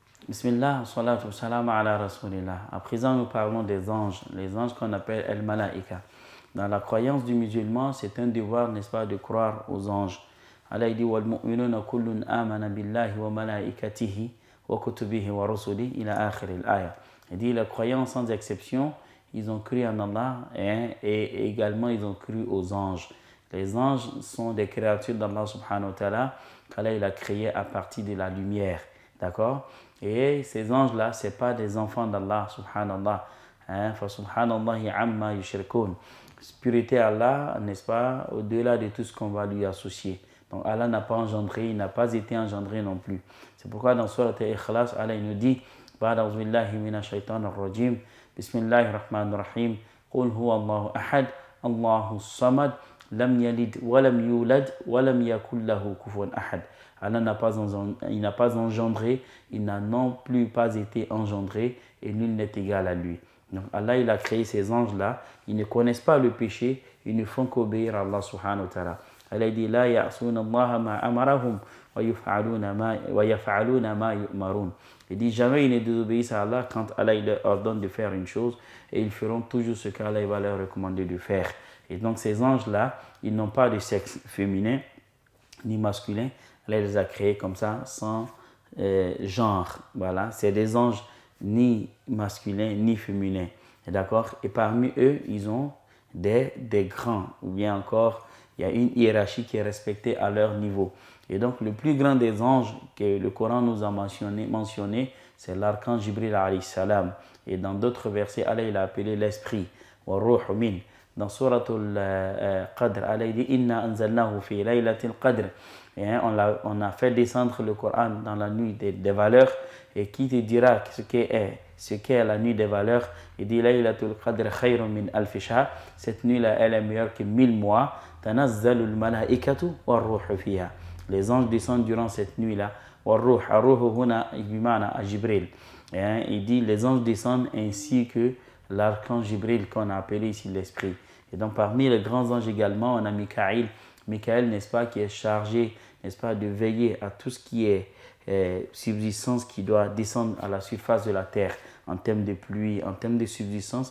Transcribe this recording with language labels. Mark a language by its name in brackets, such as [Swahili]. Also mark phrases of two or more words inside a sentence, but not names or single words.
[Arabic] بسم الله، الصلاة والسلام على رسول الله. [French] À présent, nous parlons des anges, les anges qu'on appelle el-malaika. Dans la croyance du musulman, c'est un devoir, n'est-ce pas, de croire aux anges. [Arabic] Allah dit والمؤمنون كل آمن بالله وملائكته وكتبه ورسله إلى آخر الآية. [French] Il dit les croyants sans exception, ils ont cru en Allah et également ils ont cru aux anges. Les anges sont des créatures d'Allah [Arabic] سبحانه وتعالى [French] qu'Allah il a créées à partir de la lumière. D'accord? Et ces anges-là, ce n'est pas des enfants d'Allah subhanallah. [Arabic] فسبحان الله عما يشركون. [French] Spiritualité Allah, n'est-ce pas, au-delà de tout ce qu'on va lui associer. Donc Allah n'a pas engendré, il n'a pas été engendré non plus. C'est pourquoi dans Surat Al-Ikhlas, Allah il nous dit [Arabic] بعد أعوذ بالله من الشيطان الرجيم. بسم الله الرحمن الرحيم. قل هو الله أحد، الله الصمد، لم يلد ولم يولد ولم يكن له كفوا أحد. [French] Allah n'a pas engendré, il n'a non plus pas été engendré et nul n'est égal à lui. Donc Allah il a créé ces anges-là, ils ne connaissent pas le péché, ils ne font qu'obéir à Allah [Arabic] سبحانه وتعالى. Allah dit لا يعصون الله ما أمرهم ويفعلون ما يؤمرون. [French] Il dit jamais ils ne désobéissent à Allah quand Allah il leur ordonne de faire une chose et ils feront toujours ce qu'Allah va leur recommander de faire. Et donc ces anges-là, ils n'ont pas de sexe féminin ni masculin. Allah les a créés comme ça, sans genre. Voilà, c'est des anges ni masculins ni féminins. D'accord? Et parmi eux, ils ont des grands. Ou bien encore, il y a une hiérarchie qui est respectée à leur niveau. Et donc, le plus grand des anges que le Coran nous a mentionné, c'est l'archange Jibril [Arabic] عليه السلام. [French] Et dans d'autres versets, Allah il a appelé l'esprit. [Arabic] وروح من. [French] Dans Suratul Qadr, Allah dit [Arabic] إنا أنزلناه في ليلة القدر. [French] Et on a fait descendre le Coran dans la nuit des valeurs. Et qui te dira ce qu'est la nuit des valeurs? Il dit [Arabic] ليلة القدر خير من ألف شهر. [French] Cette nuit-là, elle est meilleure que 1000 mois. [Arabic] تنزل الملائكة والروح فيها. [French] Les anges descendent durant cette nuit-là. [Arabic] والروح هنا بمعنى جبريل. [French] Il dit les anges descendent ainsi que l'archange Jibril qu'on a appelé ici l'esprit. Et donc parmi les grands anges également, on a Mikaël. Mikaël, n'est-ce pas, qui est chargé, n'est-ce pas, de veiller à tout ce qui est subsistance qui doit descendre à la surface de la terre en termes de pluie, en termes de subsistance.